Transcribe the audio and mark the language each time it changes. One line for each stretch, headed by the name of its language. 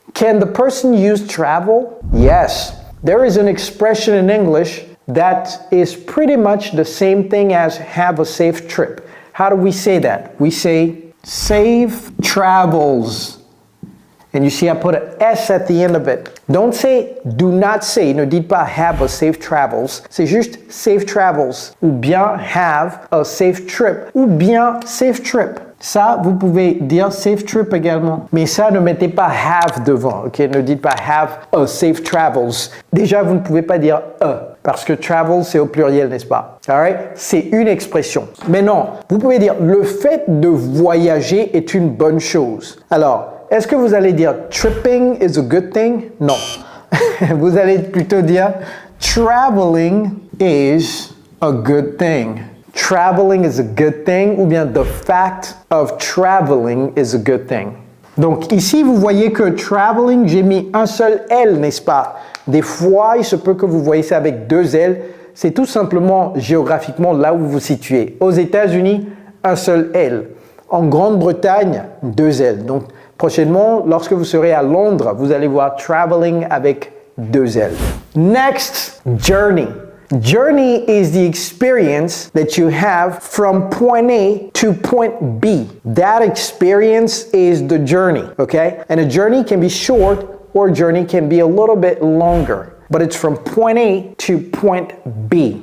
English: Can the person use travel? Yes. There is an expression in English that is pretty much the same thing as have a safe trip. How do we say that? We say safe travels. And you see I put an S at the end of it. Don't say, do not say,
French: ne dites pas
English: have a safe travels.
French: C'est juste
English: safe travels.
French: Ou bien
English: have a safe trip.
French: Ou bien
English: safe trip.
French: Ça, vous pouvez dire safe trip également. Mais ça, ne mettez pas have devant. Ok, ne dites pas
English: have a safe travels.
French: Déjà, vous ne pouvez pas dire a. Parce que travel, c'est au pluriel, n'est-ce pas?
English: Alright?
French: C'est une expression. Mais non, vous pouvez dire le fait de voyager est une bonne chose. Alors, est-ce que vous allez dire
English: tripping is a good thing?
French: Non. Vous allez plutôt dire
English: traveling is a good thing. Traveling is a good thing,
French: ou bien
English: the fact of traveling is a good thing.
French: Donc ici, vous voyez que traveling, j'ai mis un seul L, n'est-ce pas? Des fois, il se peut que vous voyez ça avec 2 L. C'est tout simplement géographiquement là où vous vous situez. Aux États-Unis, un seul L. En Grande-Bretagne, 2 L. Donc, prochainement, lorsque vous serez à Londres, vous allez voir traveling avec 2 L.
English: Next, journey. Journey is the experience that you have from point A to point B. That experience is the journey, okay? And a journey can be short or a journey can be a little bit longer, but it's from point A to point B.